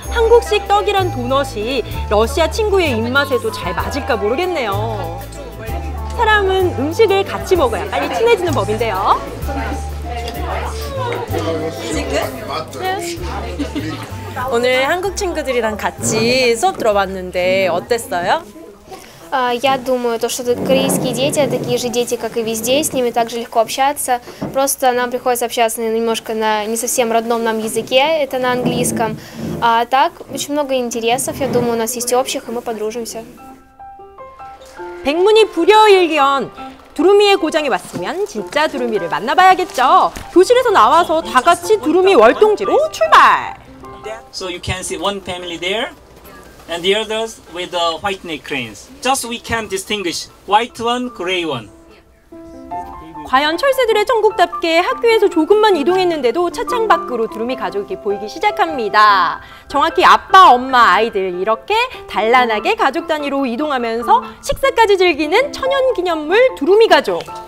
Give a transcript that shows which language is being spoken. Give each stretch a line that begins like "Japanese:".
Korean: 한국식 떡이란 도넛이 러시아 친구의 입맛에도 잘 맞을까 모르겠네요. 사람은 음식을 같이 먹어야 빨리 친해지는 법인데요. 오늘 한국 친구들이랑 같이 수업 들어봤는데 어땠어요?
Russian: Я думаю, что корейские дети такие же дети, как и везде, с ними также легко общаться. Просто нам приходится общаться немножко на не совсем родном нам языке, это на английском. А так, очень много интересов, я думаю, у нас есть общих, и мы подружимся.
Korean: 백문이 불여일견. 두루미의 고장이 왔으면 진짜 두루미를 만나봐야겠죠. 교실에서 나와서 다 같이 두루미 월동지로 출발!
English: So you can see one family there. And the others with the white neck cranes. Just we can distinguish white one, gray one.
Korean: 과연 철새들의 천국답게 학교에서 조금만 이동했는데도 차창 밖으로 두루미 가족이 보이기 시작합니다. 정확히 아빠, 엄마, 아이들 이렇게 단란하게 가족 단위로 이동하면서 식사까지 즐기는 천연기념물 두루미 가족.